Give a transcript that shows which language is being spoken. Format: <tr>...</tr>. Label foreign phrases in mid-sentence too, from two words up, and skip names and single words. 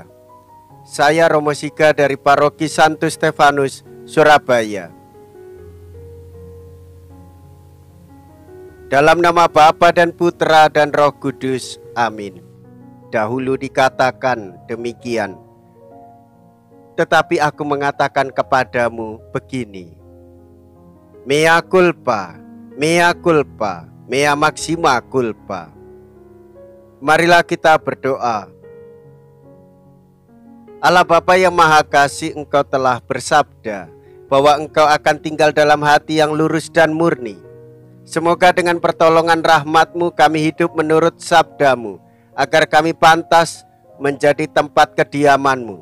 <id>Saya Romo Siga dari Paroki Santo Stefanus, Surabaya. Dalam nama Bapa dan Putra dan Roh Kudus, amin. Dahulu dikatakan demikian, tetapi aku mengatakan kepadamu begini:</id> <la>mea culpa, mea culpa, mea maxima culpa.</la> <id>Marilah kita berdoa. Allah Bapa yang Maha Kasih, Engkau telah bersabda bahwa Engkau akan tinggal dalam hati yang lurus dan murni. Semoga dengan pertolongan rahmat-Mu kami hidup menurut sabda-Mu, agar kami pantas menjadi tempat kediaman-Mu.</id>